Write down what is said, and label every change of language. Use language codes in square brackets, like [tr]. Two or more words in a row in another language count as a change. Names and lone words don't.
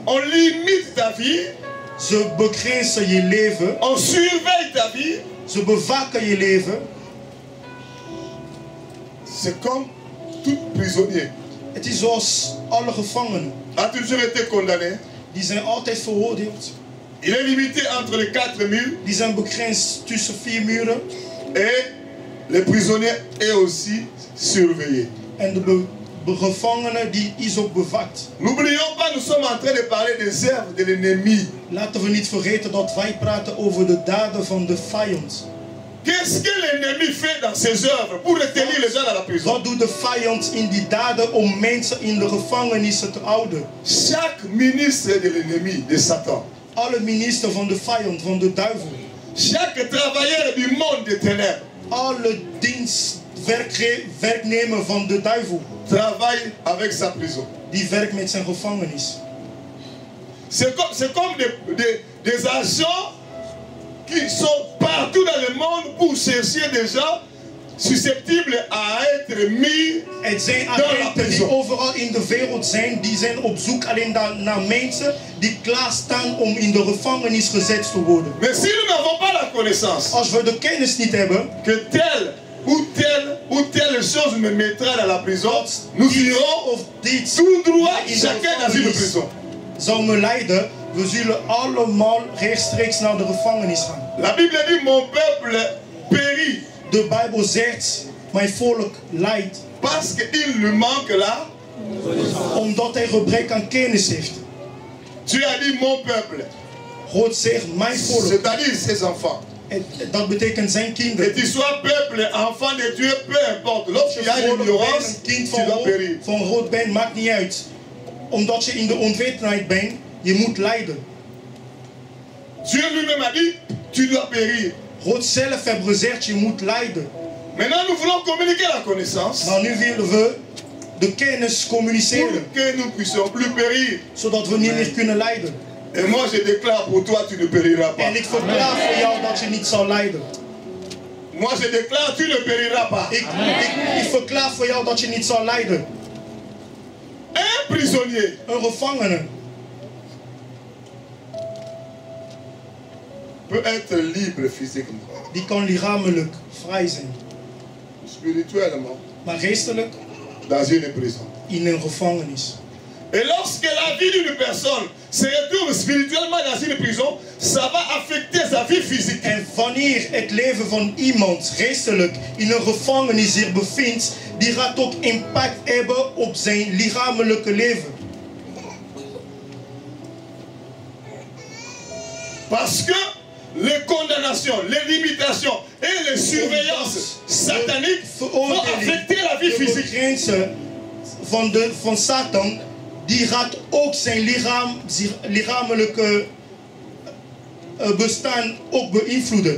[fr] on limite ta vie, [nl] Ze begrenzen je leven. [fr] on surveille ta vie. [nl] Ze bewaken je leven. [fr] C'est comme tout prisonnier [nl] Het is zoals alle gevangenen. [fr] a toujours été condamné. [nl] Die zijn altijd veroordeeld. [fr] Il est limité entre les quatre murs [nl] Die zijn begrensd tussen 4 muren. [fr] et les prisonniers est aussi surveillés. [nl] En de gevangenen die is ook bewaakt. [fr] N'oublions pas, nous sommes en train de parler des œuvres de l'ennemi. [nl] Laten we niet vergeten dat wij praten over de daden van de vijand. [fr] Qu'est-ce que l'ennemi fait dans ses œuvres pour retenir les gens dans la prison? [nl] Wat doet de vijand in die daden om mensen in de gevangenissen te houden? [fr] Chaque ministre de l'ennemi, de Satan, [nl] Alle ministers van de vijand, van de duivel. [fr] chaque travailleur du monde des ténèbres [nl] Alle werknemer van de duivel. [fr] travaille avec sa prison. [nl] Die werkt met zijn gevangenis. [fr] C'est comme des agents qui sont partout dans le monde pour chercher des gens susceptibles à être mis [nl] Het zijn [fr] dans la [nl] agenten die [fr] prison. [nl] overal in de wereld zijn. Die zijn op zoek alleen naar mensen die klaarstaan om in de gevangenis gezet te worden. [fr] Mais si nous n'avons pas la connaissance [nl] Als we de kennis niet hebben, [fr] que telle ou telle chose me mettra dans la prison, nous [nl] dit [fr] irons [nl] of dit [fr] tout droit [nl] in de [fr] chacun dans une [nl] gevangenis [fr] prison. [nl] zou me leiden, we zullen allemaal rechtstreeks naar de gevangenis gaan. [fr] La Bible dit mon peuple périt [nl] De Bijbel zegt, mijn volk lijdt, [fr] parce qu'il lui manque là. [nl] omdat hij gebrek aan kennis heeft. [fr] Dieu a dit mon peuple, [nl] God zegt, mijn volk. [fr] c'est-à-dire ses enfants. [nl] Dat betekent zijn [fr] Que [nl] kinderen. [fr] tu sois peuple, enfant de Dieu, peu importe. [nl] Als [fr] Lorsqu'il [nl] je [fr] y a une [nl] volk bent, [fr] ignorance, [nl] een kind [fr] tu dois périr. [nl] van God bent, maakt niet uit. Omdat je in de onwetendheid bent, je moet lijden. [fr] Dieu lui-même a dit, tu dois périr. [nl] God zelf heeft gezegd, je moet lijden. [fr] Maintenant, nous voulons communiquer la connaissance [nl] Maar nu willen we de kennis [fr] pour [nl] communiceren, [fr] que nous puissions plus périr. [nl] zodat we niet meer kunnen lijden. [fr] Et moi, je déclare pour toi, tu ne périras pas. [nl] En ik verklaar voor jou dat je niet zal lijden. [fr] Moi, je déclare, tu ne périras pas. [nl] Ik verklaar voor jou dat je niet zal lijden. [fr] Un prisonnier [nl] Een gevangene [fr] peut être libre physiquement, [nl] die kan lichamelijk vrij zijn, [fr] spirituellement, [nl] maar geestelijk [fr] dans une prison. [nl] in een gevangenis. [fr] Et lorsque la vie d'une personne se retrouve spirituellement dans une prison, ça va affecter sa vie physique. [nl] En wanneer het leven van iemand geestelijk in een gevangenis zich bevindt, die gaat ook impact hebben op zijn lichamelijke leven. [fr] Parce que les condamnations, les limitations et les surveillances sataniques vont affecter la vie [nl] de [fr] physique. [nl] begrenzen van Satan, die gaat ook zijn lichamelijke bestaan ook beïnvloeden.